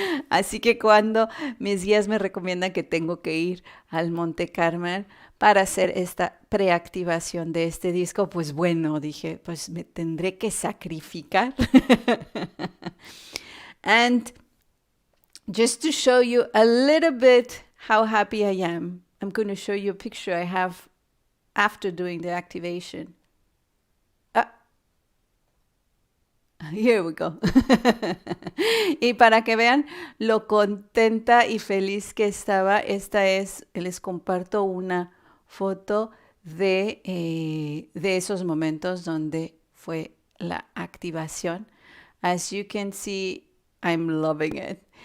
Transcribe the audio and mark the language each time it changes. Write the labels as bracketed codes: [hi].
[es] Así que cuando mis guías me recomiendan que tengo que ir al Monte Carmel para hacer esta preactivación de este disco, pues bueno, dije, pues me tendré que sacrificar. [en] And just to show you a little bit how happy I am, I'm going to show you a picture I have after doing the activation. Here we go. [es] Y para que vean lo contenta y feliz que estaba, les comparto una foto de esos momentos donde fue la activación. [en] As you can see, I'm loving it.